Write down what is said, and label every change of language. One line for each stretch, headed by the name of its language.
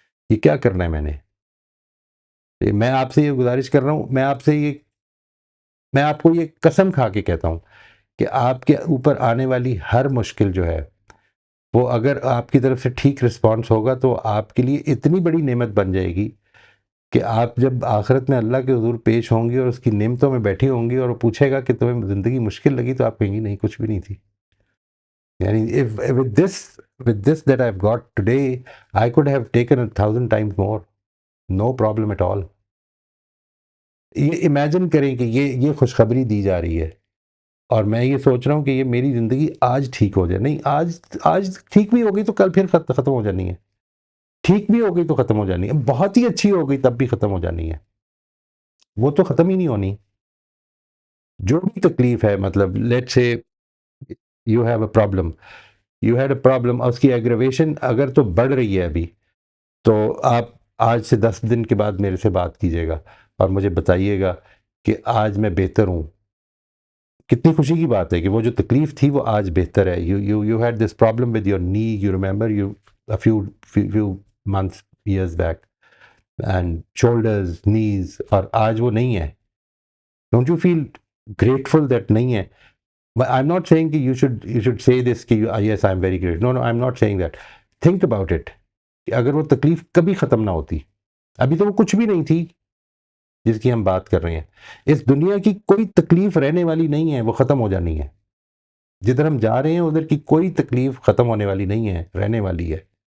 Urdu: یہ کیا کرنا ہے میں آپ سے یہ گزارش کر رہا ہوں، میں آپ کو یہ قسم کھا کے کہتا ہوں کہ آپ کے اوپر آنے والی ہر مشکل جو ہے وہ اگر آپ کی طرف سے ٹھیک رسپانس ہوگا تو آپ کے لیے اتنی بڑی نعمت بن جائے گی کہ آپ جب آخرت میں اللہ کے حضور پیش ہوں گی اور اس کی نعمتوں میں بیٹھی ہوں گی اور وہ پوچھے گا کہ تمہیں زندگی مشکل لگی، تو آپ کہیں گی نہیں، کچھ بھی نہیں تھی.
English: یعنی with this that I've got today, I could have taken 1,000 times more. No problem at all.
Urdu: یہ امیجن کریں کہ یہ خوشخبری دی جا رہی ہے اور میں یہ سوچ رہا ہوں کہ یہ میری زندگی آج ٹھیک ہو جائے. نہیں، آج ٹھیک بھی ہوگی تو کل پھر ختم ہو جانی ہے، ٹھیک بھی ہو گئی تو ختم ہو جانی ہے، بہت ہی اچھی ہو گئی تب بھی ختم ہو جانی ہے، وہ تو ختم ہی نہیں ہونی. جو بھی تکلیف ہے، مطلب
English: let say you have a problem
Urdu: اور اس کی ایگریویشن اگر تو بڑھ رہی ہے ابھی، تو آپ آج سے 10 دن کے بعد میرے سے بات کیجیے گا اور مجھے بتائیے گا کہ آج میں بہتر ہوں کتنی خوشی کی بات ہے کہ وہ جو تکلیف تھی وہ آج بہتر ہے.
English: You had this problem with your knee, you remember, you a few months, years back, and shoulders, knees,
Urdu: اور آج وہ نہیں ہے.
English: Don't you feel grateful that
Urdu: نہیں ہے؟
English: But I'm not saying کہ you should say this کہ yes, I'm very grateful. No, I'm not saying that. Think about it
Urdu: کہ اگر وہ تکلیف کبھی ختم نہ ہوتی، ابھی تو وہ کچھ بھی نہیں تھی جس کی ہم بات کر رہے ہیں. اس دنیا کی کوئی تکلیف رہنے والی نہیں ہے، وہ ختم ہو جانی ہے. جدھر ہم جا رہے ہیں ادھر کی کوئی تکلیف ختم ہونے والی نہیں ہے، رہنے والی ہے.